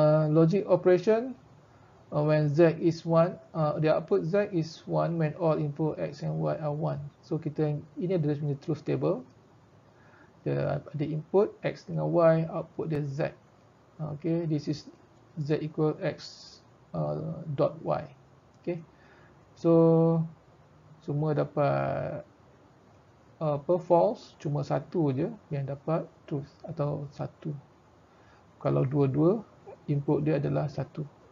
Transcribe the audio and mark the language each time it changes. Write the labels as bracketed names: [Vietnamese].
[English] Logic operation, when z is 1, the output z is 1 when all input x and y are 1. [Malay] So kita, ini adalah punya truth table. Dia ada input x dengan y, output dia z. [English] Okay, this is z equal x dot y. [Malay] Okay, so semua dapat false, cuma satu je yang dapat truth atau satu. Kalau dua-dua, input dia adalah satu.